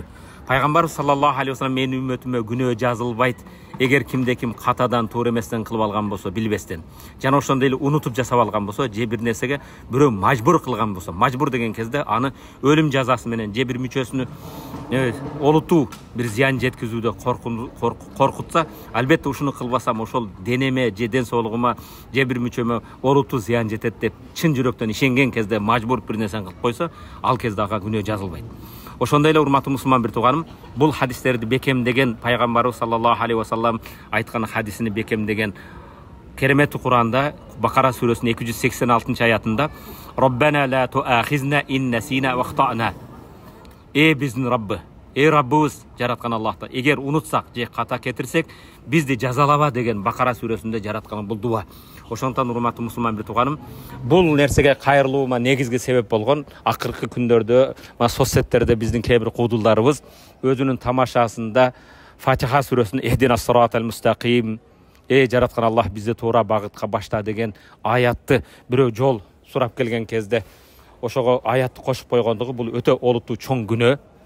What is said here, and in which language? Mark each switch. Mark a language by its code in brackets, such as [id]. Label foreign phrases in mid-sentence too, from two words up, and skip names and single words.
[ky] Пайгамбарыбыз [ar] صلى الله عليه وسلم [ky] менин үммөтүмө күнөө жазылбайт эгер кимде ким катадан туура эместен кылып алган болсо, билбестен жана ошондой эле унутуп жасап алган болсо, же бир нерсеге бирөө мажбур кылган болсо, мажбур деген кезде аны өлүм жазасы менен же бир мүчөсүнө олутуу бир зыян жеткизүүдө коркутса, албетте ушуну кылбасам ошол денеме же ден соолугума же бир мүчөмө олутуу зыян жетет деп чын жүрөктөн ишенген кезде мажбур бир нерсени кылып койсо, ал кезде ага күнөө жазылбайт. Ошондой эле урматтуу мусулман бир тууганым, бул хадистерди бекемдеген пайгамбарыбыз [ar] صلى الله عليه وسلم [ky] айткан хадисини бекемдеген кереметти Куранда Бакара сүрөсүнүн 286-аятында [ar] ربنا لا تؤاخذنا إن نسينا وأخطأنا. [ky] Эй биздин Раббы, эй Раббыбыз жараткан Аллахта, эгер унутсак же ката кетирсек, бизди жазалаба деген Бакара сүрөсүндө жараткан бул дуа. Ошондон урматтуу мусулман бир тууганым, бул нерсеге кайрылуума негизги себеп болгон акыркы күндөрдө соцсеттерде биздин кээ бир куудулдарыбыз өзүнүн тамашасында Фатиха сүрөсүнүн [ar] اهدنا الصراط المستقيم, [ky] эй жараткан Аллах бизди туура багытка башта деген аятты бирөө жол сурап келген кезде ошого аятты кошуп койгондугу бул өтө олуттуу чоң күнөө.